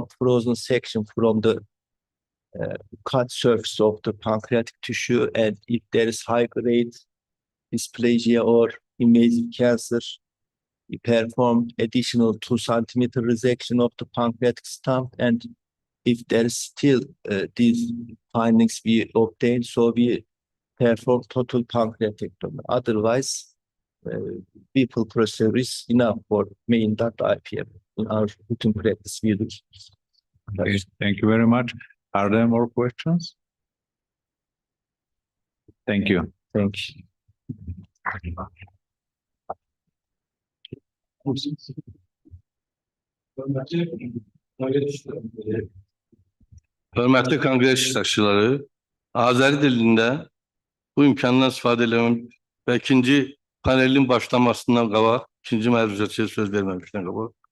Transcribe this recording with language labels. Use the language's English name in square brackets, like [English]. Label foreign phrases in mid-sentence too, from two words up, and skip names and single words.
[English] frozen section from the cut surface of the pancreatic tissue, and if there is high-grade dysplasia or invasive cancer, we perform additional 2 centimeter resection of the pancreatic stump, and if there is still these findings we obtain, so we perform total pancreatectomy. Otherwise, people procedure is enough for main.IPM in our routine practice. We do. Okay, thank you very much. Are there more questions? Thank you. Thank you. [Azerbaijani] Hörmətli konqres iştirakçıları, Azəri dilində bu imkandan istifadə edilməm və ikinci panelin başlamasından qabaq, ikinci məruzəçiyə söz verməmişdən qabaq.